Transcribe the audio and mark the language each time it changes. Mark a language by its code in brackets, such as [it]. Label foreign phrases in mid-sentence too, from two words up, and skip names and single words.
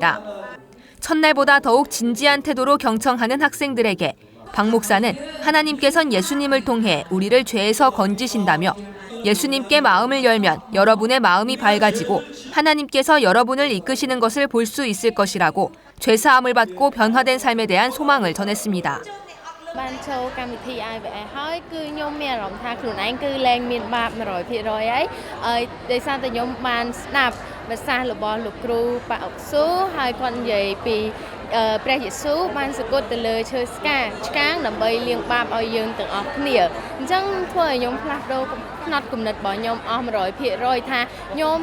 [ko] 첫날보다 더욱 진지한 태도로 경청하는 학생들에게 박 목사는 하나님께선 예수님을 통해 우리를 죄에서 건지신다며 예수님께 마음을 열면 여러분의 마음이 밝아지고 하나님께서 여러분을 이끄시는 것을 볼 수 있을 것이라고 죄사함을 받고 변화된 삶에 대한 소망을 전했습니다. [km] បានចូលកម្មវិធី IVF ហើយគឺខ្ញុំមានអារម្មណ៍ថាខ្លួនឯងគឺលែងមានបាប 100% ហើយដោយសារតែខ្ញុំបានស្ដាប់ប្រសាសន៍របស់លោកគ្រូប៉ាអុកស៊ូហើយគាត់និយាយពីព្រះយេស៊ូវ បានសគត់ទៅលើឈើស្កាឆ្កាងដើម្បីលាងបាបឲ្យយើងទាំងអស់គ្នាអញ្ចឹងធ្វើឲ្យខ្ញុំផ្លាស់ប្ដូរផ្នត់គំនិតរបស់ខ្ញុំអស់ 100% ថាខ្ញុំ